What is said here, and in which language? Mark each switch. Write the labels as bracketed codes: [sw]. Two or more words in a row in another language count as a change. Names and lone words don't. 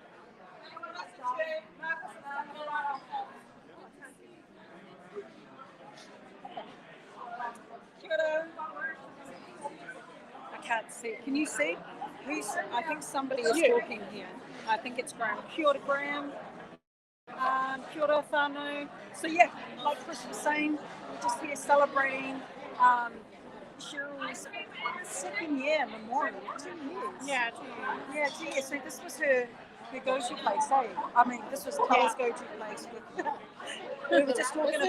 [en] I can't see. Can you see? I think somebody is talking here. I think it's Graham. [mi] Kia ora, [en] Graham. [mi] Kia ora, whānau. [en] So yeah, like Chris was saying, we're just here celebrating Sheryl's second year memorial. 2 years. Yeah, 2 years. Yeah, 2 years. So this was her go-to place, eh? I mean, this was Tala's go-to place. We were just talking